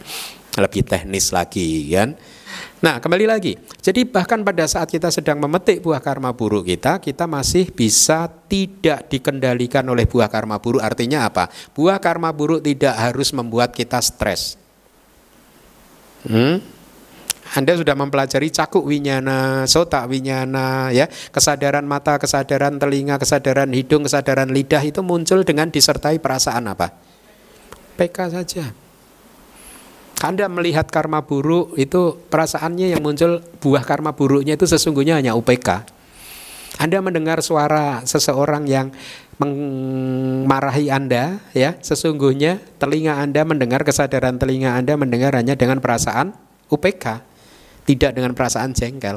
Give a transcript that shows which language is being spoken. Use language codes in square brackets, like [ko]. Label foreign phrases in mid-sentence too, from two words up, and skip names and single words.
[id] Lebih teknis lagi kan. Nah, kembali lagi. Jadi bahkan pada saat kita sedang memetik buah karma buruk kita masih bisa tidak dikendalikan oleh buah karma buruk. Artinya apa? Buah karma buruk tidak harus membuat kita stres. Anda sudah mempelajari [pi] cakuk winyana, sota winyana, [id] ya, kesadaran mata, kesadaran telinga, kesadaran hidung, kesadaran lidah itu muncul dengan disertai perasaan apa? PK saja. Anda melihat karma buruk itu perasaannya yang muncul, buah karma buruknya itu sesungguhnya hanya UPK. Anda mendengar suara seseorang yang memarahi Anda, ya, sesungguhnya telinga Anda mendengar, kesadaran telinga Anda mendengar hanya dengan perasaan UPK, tidak dengan perasaan jengkel.